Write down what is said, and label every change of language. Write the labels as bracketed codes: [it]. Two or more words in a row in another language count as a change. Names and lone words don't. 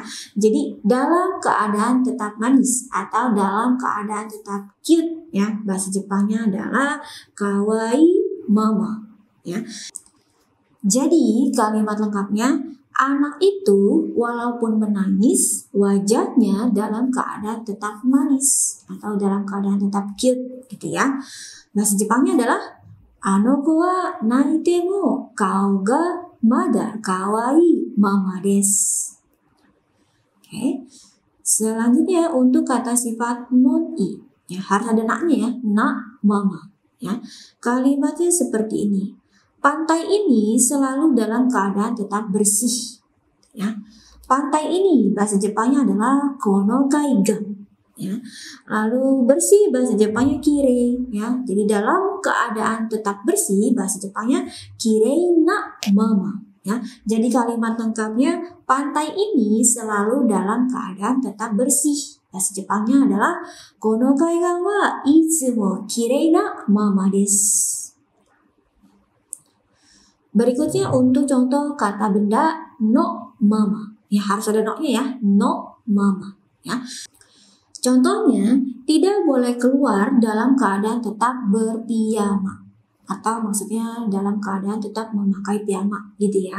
[id] Jadi dalam keadaan tetap manis atau dalam keadaan tetap cute, ya, bahasa Jepangnya adalah [ja] 可愛いまま, [id] ya. Jadi kalimat lengkapnya, anak itu walaupun menangis, wajahnya dalam keadaan tetap manis atau dalam keadaan tetap cute, gitu ya. Bahasa Jepangnya adalah [ja] あの子は泣いても顔がまだ可愛いままです. [id] Oke. Selanjutnya untuk kata sifat non-i, ya, harus ada naknya ya, [ja] なまま, [id] ya. Kalimatnya seperti ini. Pantai ini selalu dalam keadaan tetap bersih, ya. Pantai ini bahasa Jepangnya adalah [ja] この海岸, [id] ya. Lalu bersih bahasa Jepangnya kirei, ya. Jadi dalam keadaan tetap bersih bahasa Jepangnya [ja] 綺麗なまま, [id] ya. Jadi kalimat lengkapnya, pantai ini selalu dalam keadaan tetap bersih. Bahasa Jepangnya adalah [ja] この海岸はいつも綺麗なままです. [id] Berikutnya untuk contoh kata benda [ja] のまま. [id] Ya, harus ada no-nya ya, [ja] のまま, [id] ya. Contohnya, tidak boleh keluar dalam keadaan tetap berpiyama, atau maksudnya dalam keadaan tetap memakai piyama, gitu ya.